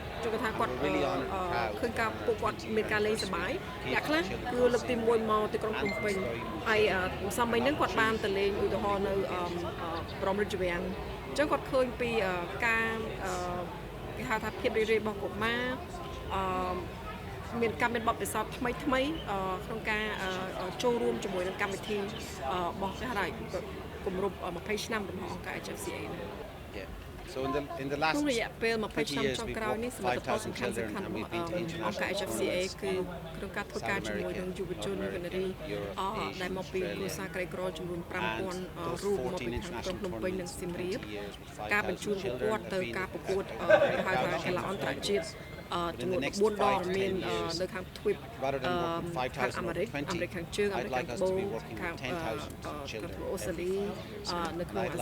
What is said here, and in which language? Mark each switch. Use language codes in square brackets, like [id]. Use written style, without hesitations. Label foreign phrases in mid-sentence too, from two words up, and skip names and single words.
[km] ចូលថាគាត់ឃើញការពួកគាត់មានការលេងសប្បាយអ្នកខ្លះគឺលើកទី1មកទីក្រុងភ្នំពេញហើយសំបីហ្នឹងគាត់បានទៅលេងឧទាហរណ៍នៅព្រមរាជវាំងអញ្ចឹងគាត់ឃើញពីការគេហៅថាភាពរីករាយរបស់កុមារមានបទពិសោធន៍ថ្មីក្នុងការចូលរួមជាមួយនឹងកម្មវិធីរបស់គេហៅថាគម្រប់20ឆ្នាំរបស់អង្គការ HFCA នេះ [en] So in the last [km] ក្នុងរយៈពេល20 ឆ្នាំ [en] years [km] ចុង [en] we've [km] ក្រោយ [en] brought [km] នេះសមិទ្ធផលសំខាន់ [en] children [km] របស់ [en] and we've [km] អ [en] been to [km] ង្គការ [en] international HFCA tournaments [km] គឺក្នុងការធ្វើការជាមួយនឹងយុវជនគណរីដែលមកពីគ្រួសារក្រីក្រចំនួន 5000 រូបមកពីខាងក្រុងភ្នំពេញនិងសៀមរាបការបញ្ជូនពួកគាត់ទៅការប្រកួតគេ ហៅថាកីឡាអន្តរជាតិចំនួន4 ដងមាននៅខាងទ្វីបខាងអាមេរិកខាងជើងអាមេរិកខាងត្បូងខាងអូស្ត្រាលីនៅក្នុងអា